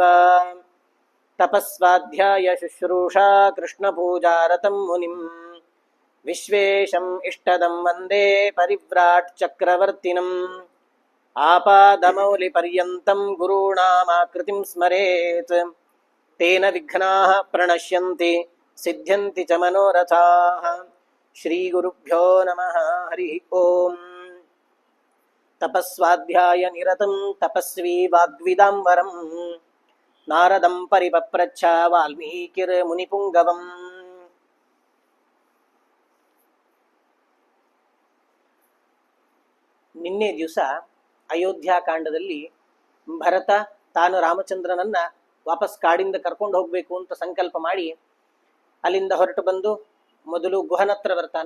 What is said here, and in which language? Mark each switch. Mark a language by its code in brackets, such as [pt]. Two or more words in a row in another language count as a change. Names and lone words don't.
[sa] ತಪಸ್ವಾಧ್ಯಾಯ ಶುಶ್ರೂಷಾ ಕೃಷ್ಣಪೂಜಾರತಂ ಮುನಿಂ. ವಿಶ್ವೇಶಂ ಇಷ್ಟದಂ ವಂದೇ ಪರಿವ್ರಾಟ್ ಚಕ್ರವರ್ತಿನಂ. ಆಪಾದಮೌಲಿಪರ್ಯಂತಂ ಗುರುಣಾಮಾಕೃತಿಂ ಸ್ಮರೇತ್. ತೇನ ವಿಘ್ನಾಃ ಪ್ರಣಶ್ಯಂತಿ ಸಿದ್ಧ್ಯಂತಿ ಚ ಮನೋರಥಾಃ. ಶ್ರೀ ಗುರುಭ್ಯೋ ನಮಃ ಹರಿ ಓಂ. ತಪಸ್ವಾಧ್ಯಾಯ ನಿರತಂ ತಪಸ್ವಿ ವಾಗ್ವಿದಾಂಬರಂ. ನಾರದಂ ಪರಿಪಪ್ರಚ್ಛ ವಾಲ್ಮೀಕಿರ್ ಮುನಿಪುಂಗವಂ. [kn] ನಿನ್ನೆ ದಿವಸ ಅಯೋಧ್ಯಾಕಾಂಡದಲ್ಲಿ ಭರತ ತಾನು ರಾಮಚಂದ್ರನನ್ನ ವಾಪಸ್ ಕಾಡಿಂದ ಕರ್ಕೊಂಡು ಹೋಗ್ಬೇಕು ಅಂತ ಸಂಕಲ್ಪ ಮಾಡಿ ಅಲ್ಲಿಂದ ಹೊರಟು ಬಂದು ಮೊದಲು ಗುಹನತ್ರ ಬರ್ತಾನೆ.